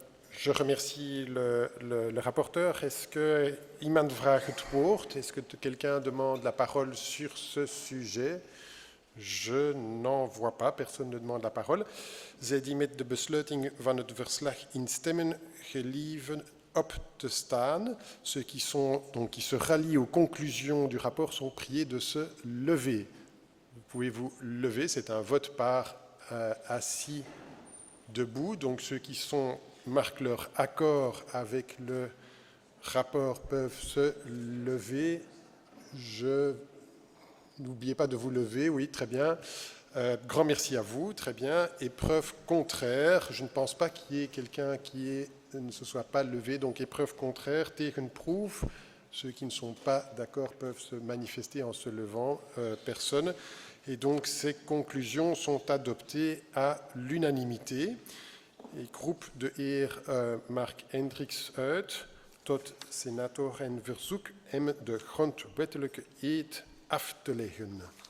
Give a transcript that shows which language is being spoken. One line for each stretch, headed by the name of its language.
French: Je remercie le rapporteur. Est-ce que
Dutch: iemand vraagt het woord?
French: Est-ce que quelqu'un demande la parole sur ce sujet? Je n'en vois pas. Personne ne demande la parole.
Dutch: Zij die met de besluiting van het verslag instemmen gelieven op te staan.
French: Ceux qui se rallient aux conclusions du rapport sont priés de se lever. Vous pouvez vous lever. C'est un vote par assis debout. Donc ceux qui marquent leur accord avec le rapport peuvent se lever. N'oubliez pas de vous lever, oui, très bien. Grand merci à vous, très bien. Épreuve contraire, je ne pense pas qu'il y ait quelqu'un qui ne se soit pas levé, donc épreuve contraire, tegenproef. Ceux qui ne sont pas d'accord peuvent se manifester en se levant, personne. Et donc ces conclusions sont adoptées à l'unanimité.
Dutch: Ik roep de heer Mark Hendricks uit tot senator en verzoek hem de grondwettelijke eed af te leggen.